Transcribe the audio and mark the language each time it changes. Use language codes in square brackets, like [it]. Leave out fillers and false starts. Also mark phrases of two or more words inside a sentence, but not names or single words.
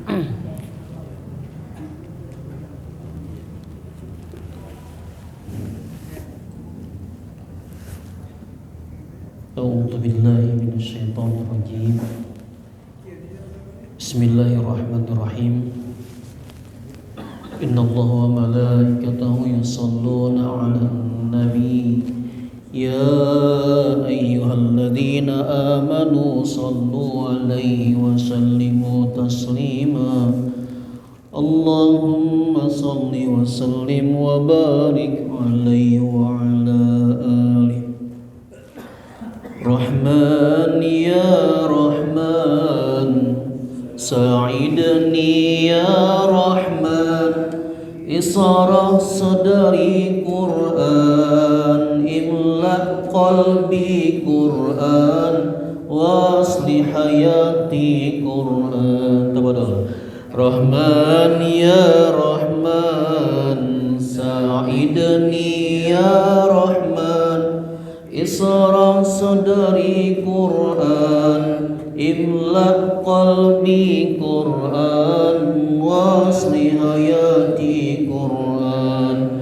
[ar] أعوذ بالله من الشيطان الرجيم. Bismillahirrahmanirrahim. إن الله وملائكته يصلون على النبي. يا أيها الذين آمنوا صلوا عليه وسلموا تسليما. اللهم صل وسلم وبارك عليه وعلى آله. رحمن يا رحمن ساعدني يا رحمن اشرح صدري قرآن املأ قلبي قرآن وصل حياتي قرآن تبادل. رحمن يا رحمن ساعدني يا رحمن اشرح صدري قرآن املأ قلبي قرآن وصل حياتي قرآن.